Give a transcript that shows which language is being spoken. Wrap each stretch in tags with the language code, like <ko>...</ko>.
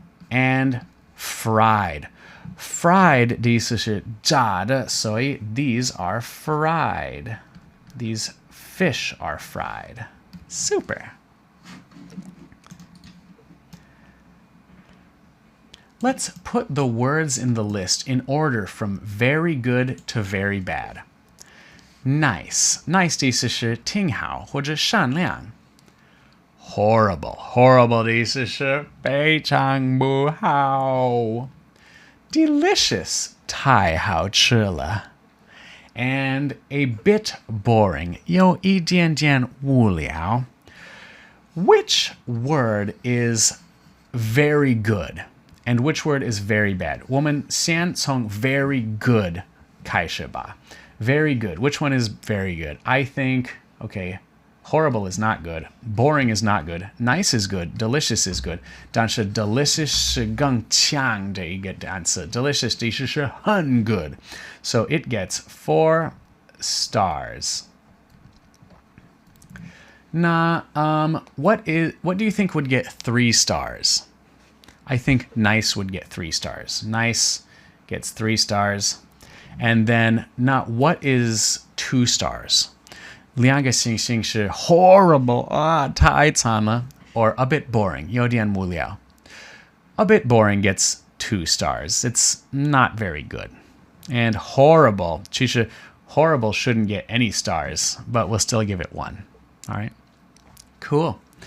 <en>And fried. Fried</en> <zh>的意思是炸的, 所以</zh> <en>these are fried. These fish are fried. Super. Let's put the words in the list in order from very good to very bad. Nice.</en> <zh>Nice 的意思是挺好或者善良。Horrible. Horrible 的意思是非常不好。 Delicious 太好吃了。</zh> <en>And a bit boring</en> <zh>有一点点无聊。</zh> <en>Which word is very good? And which word is very bad?</en> <zh>我们先从 very good 开始吧。</zh> <en>Very good. Which one is very good? I think, okay, horrible is not good. Boring is not good. Nice is good. Delicious is good.</en> <zh>但是 delicious 是更强的一个单词。 Delicious 的意思是很 good.</zh> <en>So it gets 4 stars. Now, what do you think would get 3 stars? I think nice would get 3 stars. Nice gets 3 stars. And then, now, what is 2 stars?</en> <zh>2个星星是 horrible 太惨了</zh> <en>or a bit boring</en> <zh>有点无聊.</zh> <en>A bit boring gets 2 stars. It's not very good. And horrible,</en> <zh>其实</zh> <en>horrible shouldn't get any stars, but we'll still give it 1. All right. Cool.</en>